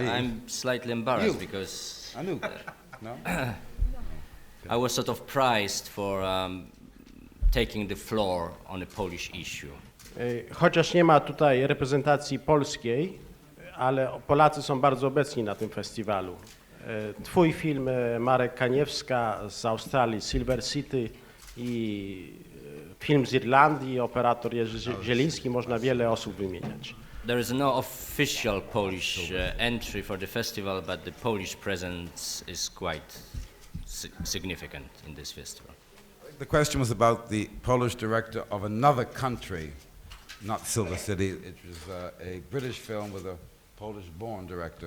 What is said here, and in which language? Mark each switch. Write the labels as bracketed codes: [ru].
[en] I'm slightly embarrassed You. because Anu. No? I was sort of prized for taking the floor on a Polish issue. [pl] Chociaż nie ma tutaj reprezentacji polskiej, ale Polacy są bardzo obecni na tym festiwalu. Twój film, Marek Kaniewska z Australii, Silver City, i film z Irlandii, operator Jerzy Zieliński, można wiele osób wymieniać. [en] There is no official Polish entry for the festival, but the Polish presence is quite significant in this festival. The question was about the Polish director of another country, not Silver City. It was a British film with a Polish-born director.